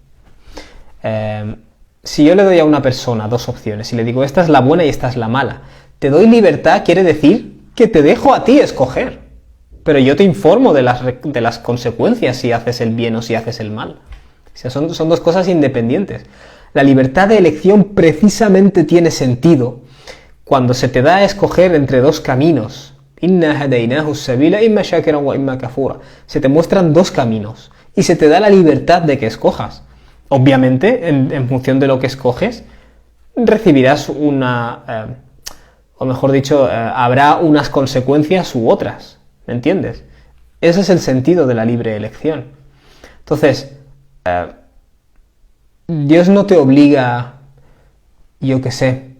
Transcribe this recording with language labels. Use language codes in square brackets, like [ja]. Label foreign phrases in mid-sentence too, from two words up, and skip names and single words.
[es] Si yo le doy a una persona dos opciones y le digo, esta es la buena y esta es la mala, te doy libertad quiere decir que te dejo a ti escoger. Pero yo te informo de las consecuencias si haces el bien o si haces el mal. O sea, son dos cosas independientes. La libertad de elección precisamente tiene sentido cuando se te da a escoger entre dos caminos. [ar] إنا هديناه السبيل إما شاكرا وإما كفورا. [es] Se te muestran dos caminos y se te da la libertad de que escojas. Obviamente, en función de lo que escoges, recibirás o mejor dicho, habrá unas consecuencias u otras. ¿Me entiendes? Ese es el sentido de la libre elección. Entonces, Dios no te obliga, yo qué sé.